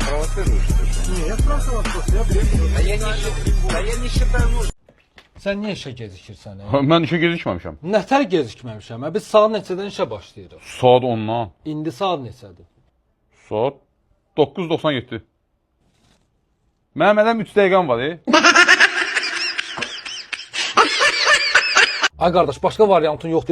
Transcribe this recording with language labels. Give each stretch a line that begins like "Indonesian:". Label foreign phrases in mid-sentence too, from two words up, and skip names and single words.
Russian: Не, я спрашивал вопрос, я Я не считаю нужным.
Azerbaijani: Sən niyə işə gecikirsən? Mən işə gecikməmişəm. Nətər gecikməmişəm? Biz saat neçədən işə başlayırıq? Saat 10-dan. İndi saat neçədir? Saat 9:97. Mənim ələm 3 dəqiqəm var. Ay qardaş, başqa variantın yoxdur.